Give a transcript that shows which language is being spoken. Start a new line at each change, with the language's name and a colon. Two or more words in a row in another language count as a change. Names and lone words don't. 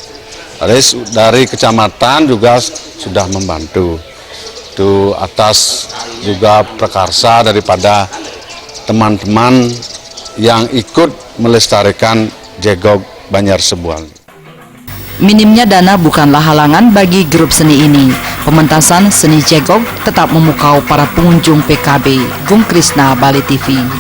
Indonesian: Dari kecamatan juga sudah membantu. Itu atas juga prakarsa daripada teman-teman yang ikut melestarikan jegok Banjar Sebual. Minimnya dana bukanlah halangan bagi grup seni ini. Pementasan seni jegok tetap memukau para pengunjung PKB. Gung Krisna, Bali TV.